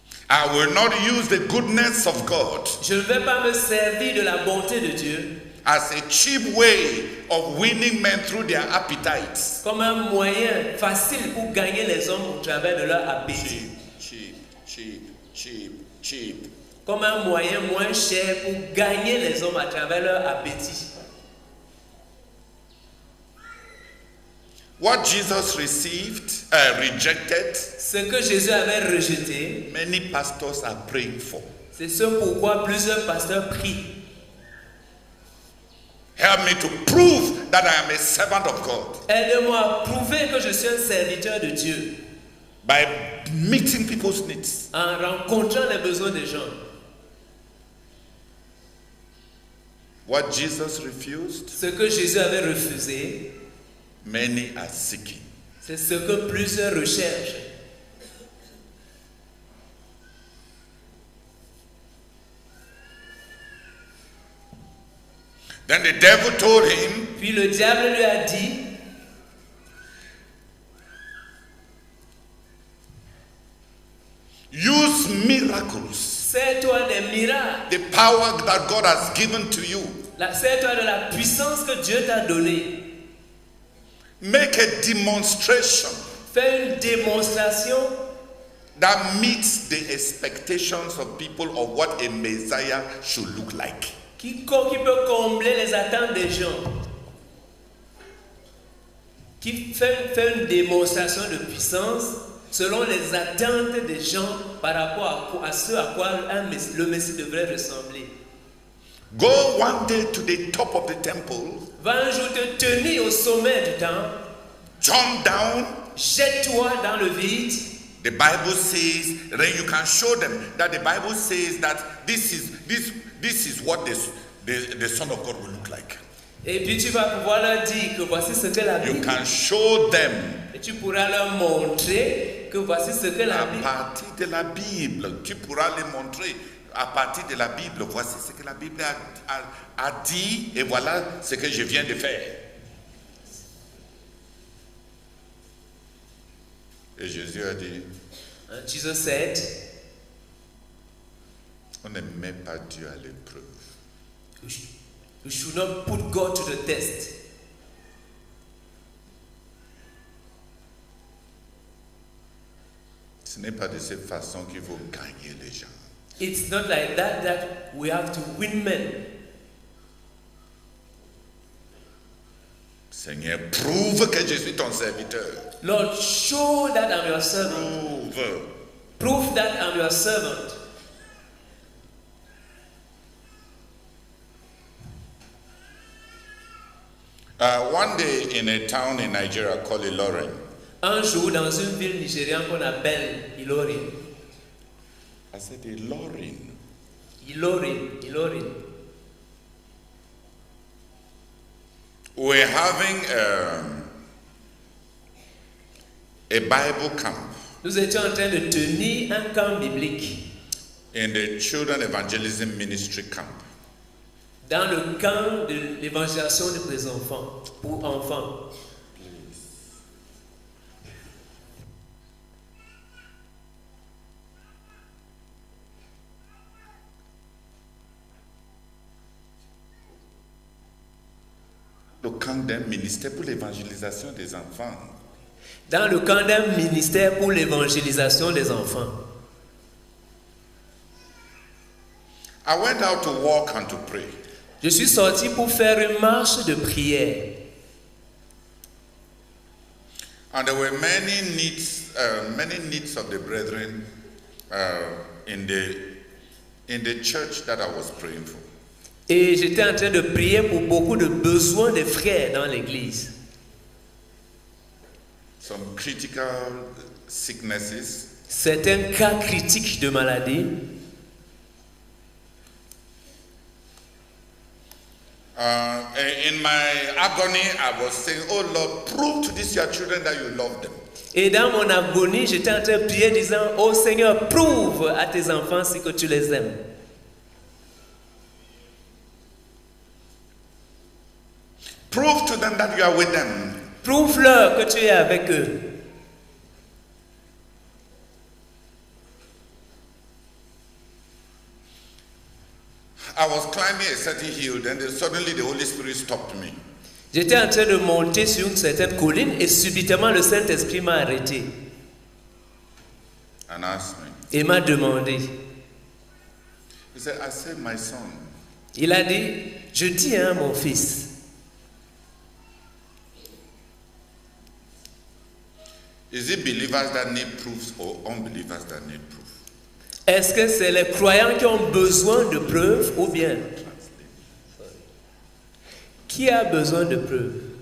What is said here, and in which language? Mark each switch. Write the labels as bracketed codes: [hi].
[en] I will not use the goodness of God [fr] Je ne vais pas me servir de la bonté de Dieu [en] as a cheap way of winning men through their appetites. [fr] comme un moyen facile pour gagner les hommes au travers de leur appétit. [en] Cheap. [fr] Comme un moyen moins cher pour gagner les hommes à travers leur appétit. [en] What Jesus rejected, [fr] Ce que Jésus avait rejeté, [en] many pastors are praying for. [fr] c'est ce pourquoi plusieurs pasteurs prient. [en] Help me to prove that I am a servant of God [fr] Aide-moi à prouver que je suis un serviteur de Dieu [en] by meeting people's needs. [fr] en rencontrant les besoins des gens. [en] What Jesus refused, [fr] Ce que Jésus avait refusé, [en] many are seeking. [fr] c'est ce que plusieurs recherchent. [en] Then the devil told him, [fr] Puis le diable lui a dit, [en] use miracles, [fr] sers-toi des miracles, [en] the power that God has given to you. [fr] sers-toi de la puissance que Dieu t'a donnée. [en] Make a demonstration [fr] Fais une démonstration [en] that meets the expectations of people of what a Messiah should look like. [fr] qui peut combler les attentes des gens. Qui fait une démonstration de puissance selon les attentes des gens par rapport à ce à quoi le Messie devrait ressembler. [en] Go one day to the top of the temple, [fr] Va un jour te tenir au sommet du temple, [en] jump down. [fr] jette-toi dans le vide. [en] The Bible says, then you can show them that the Bible says that this is what the Son of God will look like. [fr] Et puis tu vas pouvoir leur dire que voici ce que la [en] You Bible. can show them [fr] Et tu pourras leur montrer que voici ce que la à Bible. partir de la Bible. Tu pourras les montrer à partir de la Bible. Voici ce que la Bible a dit et voilà ce que je viens de faire. Et Jésus a dit, [en] And Jesus said, [fr] on ne met pas Dieu à l'épreuve. [en] you should not put God to the test. [fr] Ce n'est pas de cette façon qu'il faut gagner les gens. [en] It's not like that we have to win men. [fr] Seigneur, prouve que je suis ton serviteur. [en] Lord, show that I'm your servant. [fr] Prouve. [en] Prove that I'm your servant. One day in a town in Nigeria called Ilorin, [fr] Un jour, dans une ville nigériane qu'on appelle Ilorin. [en] I said, Ilorin. [fr] Ilorin. [en] We're having a Bible camp [fr] Nous étions en train de tenir un camp biblique [en] in the Children Evangelism Ministry camp. [fr] dans le camp de l'évangélisation des enfants, pour enfants. Le camp d'un ministère pour l'évangélisation des enfants. Dans le camp d'un ministère pour l'évangélisation des enfants. [en] I went out to walk and to pray. [fr] Je suis sorti pour faire une marche de prière. [en] And there were many needs of the brethren in the church that I was praying for. [fr] Et j'étais en train de prier pour beaucoup de besoins des frères dans l'église. [en] some critical sicknesses. [fr] Certains cas critiques de maladie. [en] In my agony, I was saying, oh Lord, prove to these your children that you love them. [fr] Et dans mon agonie, j'étais en train de prier disant, oh Seigneur, prouve à tes enfants si que tu les aimes. [en] Prove to them that you are with them. [fr] Prouve-leur que tu es avec eux. [en] I was climbing a certain hill, then suddenly the Holy Spirit stopped me. [fr] J'étais en train de monter sur une certaine colline et subitement le Saint-Esprit m'a arrêté [en] And asked me. [fr] et m'a demandé. [en] He said, I said, my son, [fr] Il a dit, je dis à mon fils, [en] is it believers that need proofs or unbelievers that need proof? [fr] est-ce que c'est les croyants qui ont besoin de preuves ou bien qui a besoin de preuves?